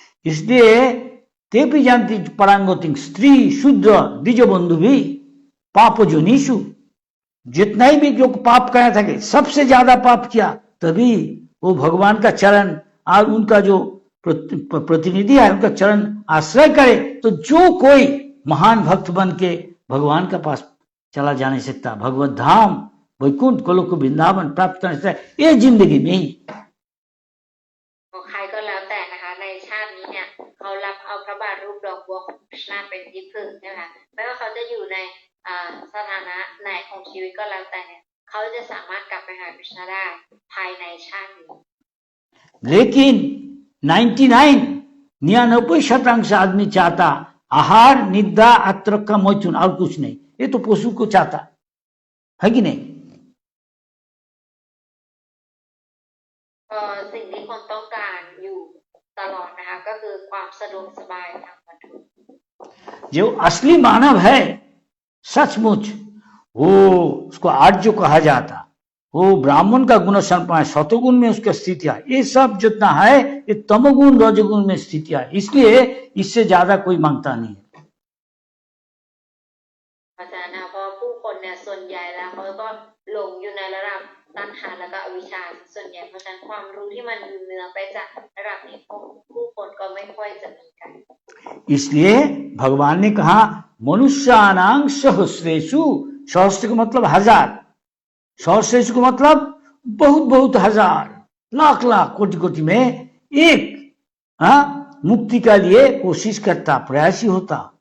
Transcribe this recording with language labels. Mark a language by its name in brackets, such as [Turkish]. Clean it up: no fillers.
[Hindi] इसलिए ते भी जानती परांगति स्त्री शूद्र द्विज बंधु भी पाप जोनीशु जितना ही भी जो पाप करना था सबसे ज्यादा पाप किया तभी वो भगवान का चरण और उनका जो प्रतिनिधि है उनका चरण आश्रय करे तो जो कोई महान भक्त बन के भगवान के पास चला जा नहीं सकता। भगवत धाम वैकुंठ गोलोक वृंदावन प्राप्त कर सकता है ये जिंदगी में ही। [Thai] ใครก็แล้วแต่นะคะในชาตินี้เนี่ยเขารับเอาพระบาทรูปดอกบัวของคริชนาเป็นที่พึ่งใช่ไหมคะไม่ว่าเขาจะอยู่ในสถานะไหนของชีวิตก็แล้วแต่เนี่ยเขาจะสามารถกลับไปหาคริชนาได้ภายในชาตินี้ [Hindi] लेकिन 99% आदमी चाहता आहार निद्रा आत्र का मोचन और कुछ नहीं। ये तो पशु को चाहता है कि नहीं। [Thai] สิ่งที่คนต้องการอยู่ตลอดนะคะก็คือความสะดวกสบายทางวัตถุ [Hindi] जो असली मानव है सचमुच वो उसको आर्य कहा जाता, वो ब्राह्मण का गुण संपन्न सतोगुण में उसका स्थिति है। ये सब जितना है ये तमोगुण रजोगुण में स्थिति है, इसलिए इससे ज्यादा कोई मांगता नहीं है। [Thai] อาจารย์นะเพราะผู้คนเนี่ยส่วนใหญ่แล้วเขาก็หลงอยู่ในระดับตัณหาและก็อวิชชาส่วนใหญ่เพราะฉะนั้นความรู้ที่มันอยู่เหนือไปจากระดับนี้ผู้คนก็ไม่ค่อยจะมีกัน [Hindi] इसलिए भगवान ने कहा [Sanskrit] मनुष्यानां सहस्रेषु, [Hindi] सहस्र का मतलब हजार, सहस्रेषु का मतलब बहुत बहुत हजार लाख लाख कोटि कोटि में एक मुक्ति का लिए कोशिश करता, प्रयासी होता।